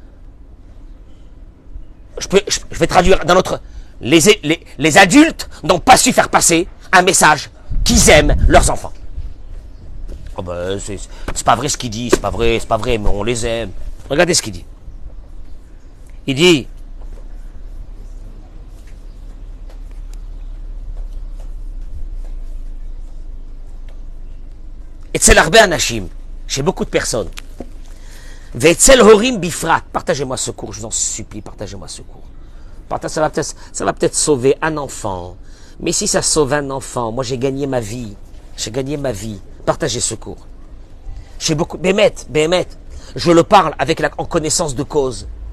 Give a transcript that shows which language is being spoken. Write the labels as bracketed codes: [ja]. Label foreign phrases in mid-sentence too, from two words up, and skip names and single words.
[fr] Je vais traduire dans notre... Les adultes n'ont pas su faire passer un message qu'ils aiment leurs enfants. Oh ben, c'est pas vrai ce qu'il dit, c'est pas vrai, mais on les aime. Regardez ce qu'il dit. Il dit... [he] אצל הרבה אנשים, [fr] chez beaucoup de personnes. [he] ואצל הורים בפרט, [fr] partagez-moi ce cours, je vous en supplie, partagez-moi ce cours. Ça va peut-être sauver un enfant. Mais si ça sauve un enfant, moi j'ai gagné ma vie. Partagez ce cours. Chez beaucoup, Bémet, je le parle en connaissance de cause.